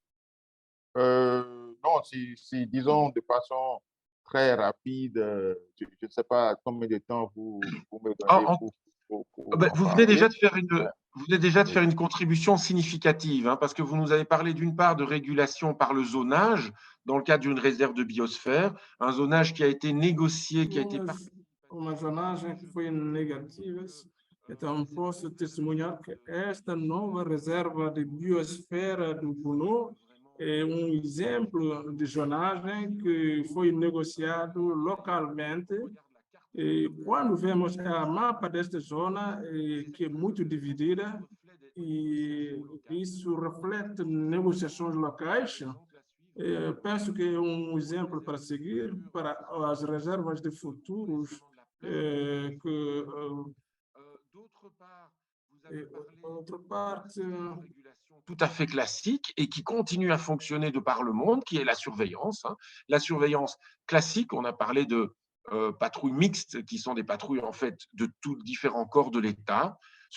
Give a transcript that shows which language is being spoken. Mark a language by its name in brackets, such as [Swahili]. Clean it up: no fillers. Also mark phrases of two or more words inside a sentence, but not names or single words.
[French] Non, si, disons de façon très rapide, je ne sais pas combien de temps vous me donnez pour en vous venez parler. déjà de faire vous venez déjà de faire une contribution significative, hein, parce que vous nous avez parlé d'une part de régulation par le zonage, dans le cadre d'une réserve de biosphère, un zonage qui a été négocié, qui a été [Portuguese] uma zonagem que foi negativa. Então, posso testemunhar que esta nova reserva de biosfera do Bunu é exemplo de zonagem que foi negociado localmente. E quando vemos a mapa desta zona, que é muito dividida, e isso reflete negociações locais, penso que é exemplo para seguir para as reservas de futuros que [French] d'autre part, tout à fait classique et qui continue à fonctionner de par le monde, qui est la surveillance. Hein. La surveillance classique, on a parlé de patrouilles mixtes, qui sont des patrouilles en fait de tous différents corps de l'État.